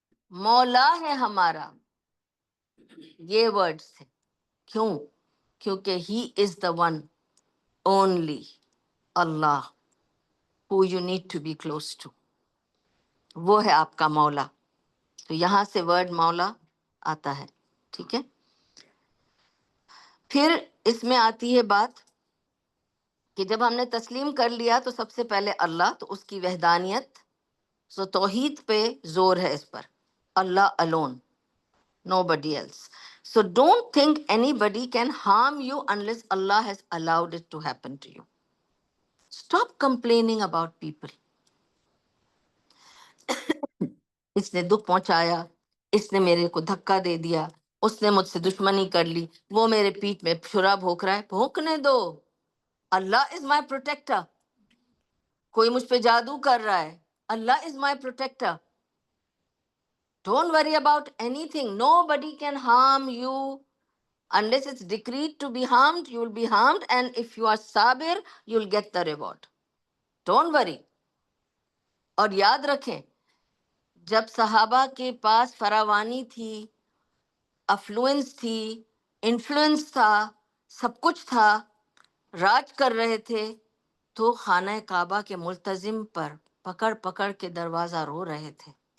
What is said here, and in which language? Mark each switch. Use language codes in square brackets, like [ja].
[ur] مولا ہے ہمارا، یہ ورڈز تھے۔ کیوں؟ کیونکہ [en] he is the one only Allah who you need to be close to، [ur] وہ ہے آپ کا مولا۔ تو یہاں سے ورڈ مولا آتا ہے، ٹھیک ہے۔ پھر اس میں آتی ہے بات کہ جب ہم نے تسلیم کر لیا تو سب سے پہلے اللہ، تو اس کی وحدانیت، سو توحید پہ زور ہے اس پر، اللہ [en] alone, nobody else. So don't think anybody can harm you unless Allah has allowed it to happen to you. Stop complaining about people. [ur] اس نے دکھ پہنچایا، اس نے میرے کو دھکا دے دیا، اس نے مجھ سے دشمنی کر لی، وہ میرے پیٹھ میں چھرا بھونک رہا ہے، بھونکنے دو. [en] Allah is my protector. [ur] کوئی مجھ پہ جادو کر رہا ہے، [en] Allah is my protector. Don't worry about anything. Nobody can harm you unless it's decreed to be harmed. You will be harmed, and if you are sabir, you'll get the reward. Don't worry. [ur] اور یاد رکھیں، جب صحابہ کے پاس فراوانی تھی، افلوئنس تھی، influence تھا، سب کچھ تھا، راج کر رہے تھے، تو خانہ کعبہ کے ملتزم پر پکڑ پکڑ کے دروازہ رو رہے تھے.